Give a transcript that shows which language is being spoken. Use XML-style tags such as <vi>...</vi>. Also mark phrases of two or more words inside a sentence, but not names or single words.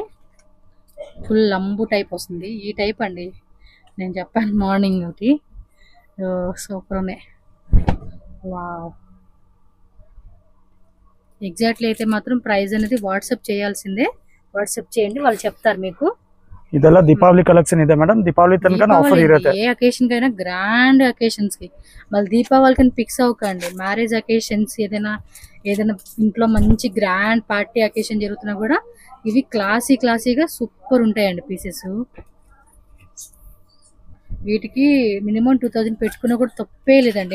<te>ఫుల్ లంబు టైప్ వస్తుంది. ఈ టైప్ అండి నేను చెప్పాను మార్నింగ్ ఒకటి. సూపర్ ఉన్నాయి. వావ్. ఎగ్జాక్ట్లీ అయితే మాత్రం ప్రైస్ అనేది వాట్సాప్ చేయాల్సిందే. వాట్సాప్ చేయండి, వాళ్ళు చెప్తారు మీకు.</te> <kn>ಇದೆಲ್ಲ ದೀಪಾವಳಿ ಕಲೆಕ್ಷನ್ ಇದೆ ಮೇಡಂ. ದೀಪಾವಳಿ ತನಕ ಆಫರ್ ಇರುತ್ತೆ.</kn> <te>ఏ అకేషన్ కైనా</te> <en>grand occasions</en> <te>కి. మళ్ళీ దీపావళికి ఫిక్స్ అవ్వకండి.</te> <en>marriage occasions</en> <te>ఏదైనా ఇంట్లో మంచి</te> <en>grand party occasion</en> <te>జరుగుతున్నా కూడా ఇవి క్లాసీగా సూపర్ ఉంటాయండి పీసెస్. వీటికి మినిమం 2000 పెట్టుకున్నా కూడా తప్పే లేదండి.</te>